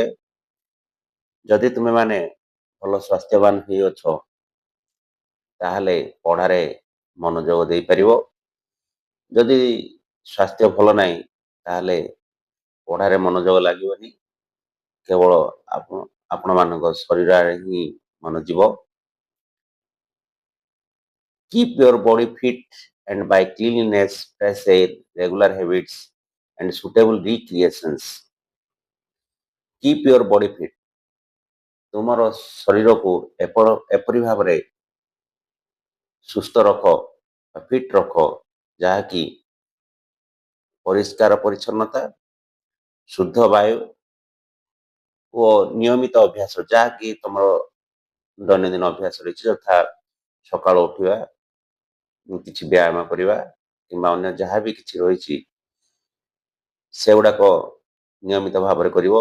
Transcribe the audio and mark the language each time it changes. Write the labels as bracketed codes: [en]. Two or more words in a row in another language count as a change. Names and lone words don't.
[or] ଯଦି ତୁମେମାନେ ଭଲ ସ୍ୱାସ୍ଥ୍ୟବାନ ହୋଇଅଛ ତାହେଲେ ପଢ଼ାରେ ମନୋଯୋଗ ଦେଇପାରିବ। ଯଦି ସ୍ୱାସ୍ଥ୍ୟ ଭଲ ନାହିଁ ତାହେଲେ ପଢ଼ାରେ ମନୋଯୋଗ ଲାଗିବନି, କେବଳ ଆପଣମାନଙ୍କ ଶରୀରରେ ହିଁ ମନ ଯିବ। [en] Keep your body fit and by cleanliness, fresh air, regular habits and suitable recreations. Keep your body fit. [or] ତୁମର ଶରୀରକୁ ଏପରି ଭାବରେ ସୁସ୍ଥ ରଖ, ଫିଟ୍ ରଖ, ଯାହାକି ପରିଷ୍କାର ପରିଚ୍ଛନ୍ନତା, ଶୁଦ୍ଧ ବାୟୁ ଓ ନିୟମିତ ଅଭ୍ୟାସ, ଯାହାକି ତୁମର ଦୈନନ୍ଦିନ ଅଭ୍ୟାସ ରହିଛି, ଯଥା ସକାଳୁ ଉଠିବା, କିଛି ବ୍ୟାୟାମ କରିବା କିମ୍ବା ଅନ୍ୟ ଯାହା ବି କିଛି ରହିଛି ସେଗୁଡ଼ାକ ନିୟମିତ ଭାବରେ କରିବ।